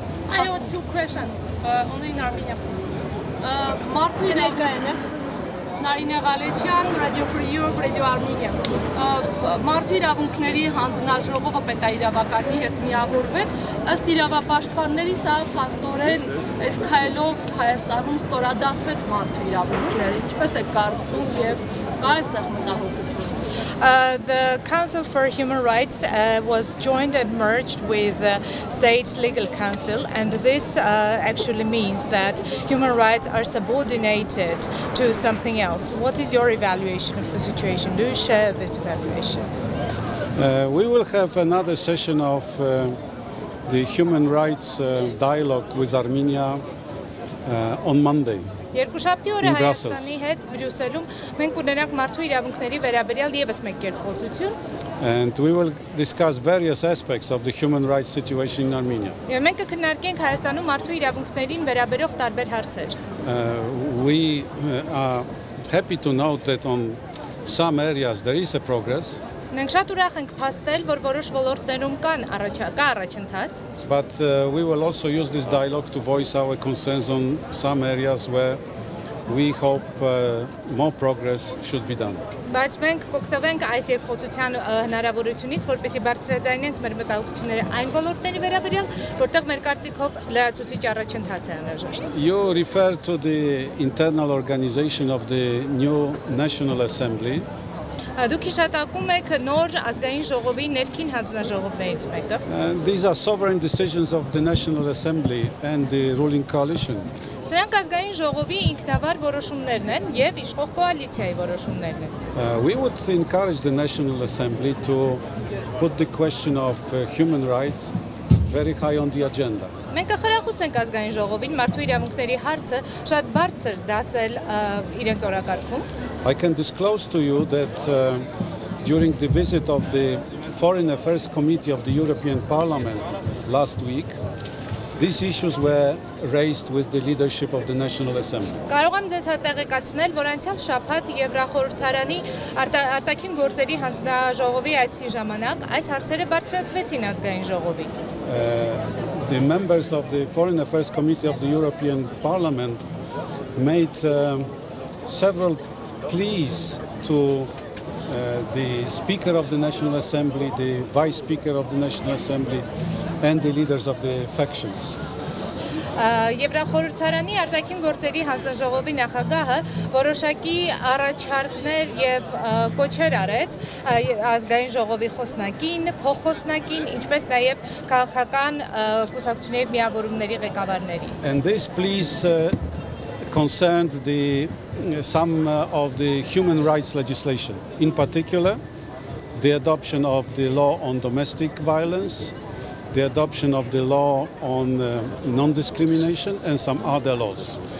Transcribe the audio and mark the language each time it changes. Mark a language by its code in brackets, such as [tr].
[en] I have two questions, only in Armenian, please. Martu Նարինե Ղալեչյան, Radio Free Europe, Radio Armenian. [hy] Մարդու իրավունքների հանձնաժողովը պետաիրավականի հետ միավորվեց, ըստ իրավապաշտպանների սա փաստորեն այս քայլով Հայաստանում ստորադասվեց մարդու իրավունքները, ինչպես է կարծում եւ կա այստեղ մտահոգություն։ [en] The Council for Human Rights was joined and merged with the State Legal Council, and this actually means that human rights are subordinated to something else. What is your evaluation of the situation? Do you share this evaluation? We will have another session of the human rights dialogue with Armenia on Monday. [hy] Երկուշաբթի օրը Հայաստանի հետ Բրյուսելում մենք կունենանք մարդու իրավունքների վերաբերյալ եւս մեկ կերպխոսություն։ [en] And we will discuss various aspects of the human rights situation in Armenia. [hy] Եվ մենք կքննարկենք Հայաստանում մարդու իրավունքներին վերաբերող տարբեր հարցեր։ [en] We are happy to note that on some areas there is a progress. [hy] Մենք շատ ուրախ ենք փաստել, որ որոշ ոլորտներում կա առաջընթաց։ [en] But we will also use this dialogue to voice our concerns on some areas where we hope more progress should be done. [hy] Բայց մենք կօգտվենք այս երկխոսության հնարավորությունից, որպեսզի բարձրաձայնենք մեր մտահոգությունները այն ոլորտների վերաբերյալ, որտեղ մեր կարծիքով լրացուցիչ առաջընթաց է անհրաժեշտ։ [en] You refer to the internal organization of the new National Assembly. [hy] Դուք հիշատակում եք նոր ազգային ժողովի ներքին հանձնաժողովներից մեկը։ [en] These are sovereign decisions of the National Assembly and the ruling coalition. [hy] Սրանք ազգային ժողովի ինքնավար որոշումներն են եւ իշխող կոալիցիայի որոշումներն են։ [en] We would encourage the National Assembly to put the question of human rights very high on the agenda. [hy] Մենք կխրախուսենք ազգային ժողովին մարդու իրավունքների հարցը շատ բարձր դասել իրենց օրակարգում։ [en] I can disclose to you that during the visit of the Foreign Affairs Committee of the European Parliament last week, these issues were raised with the leadership of the National Assembly. [hy] Կարող եմ ձեզ տեղեկացնել, որ անցյալ շաբաթ Եվրախորհրդարանի արտաքին գործերի հանձնաժողովի այցի ժամանակ այս հարցերը բարձրացվեցին ազգային ժողովին։ [en] The members of the Foreign Affairs Committee of the European Parliament made several pleas to the Speaker of the National Assembly, the Vice Speaker of the National Assembly, and the leaders of the factions. [hy] Եվրախորհրդարանի արտաքին գործերի հանձնաժողովի նախագահը որոշակի առաջարկներ եւ կոչեր արեց ազգային ժողովի խոսնակին, փոխխոսնակին, ինչպես նաեւ քաղաքական կուսակցությունների միավորումների ղեկավարներին։ [en] And this please concerned some of the human rights legislation, in particular the adoption of the law on domestic violence, the adoption of the law on non-discrimination and some other laws.